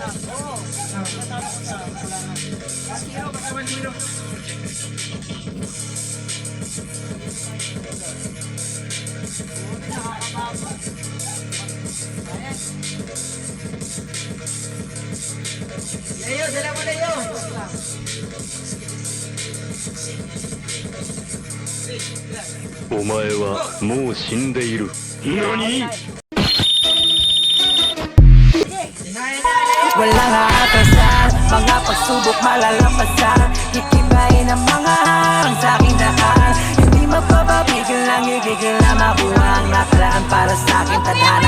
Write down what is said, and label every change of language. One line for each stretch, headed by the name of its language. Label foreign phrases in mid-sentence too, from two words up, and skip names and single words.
Filipino: Oo. Natalo ko sa wala na.
English: Last hero,
Filipino: basta 1-0. Leo, dala mo Leo.
Japanese: お前はもう死んでいる。何？
Filipino: Walang aatasan, mga pagsubok malalampasan. Ikibayin ang mga hangin sa aking daan. Hindi magpapapigil lang, gigigil na makuha ang laklan para sa aking tadhana.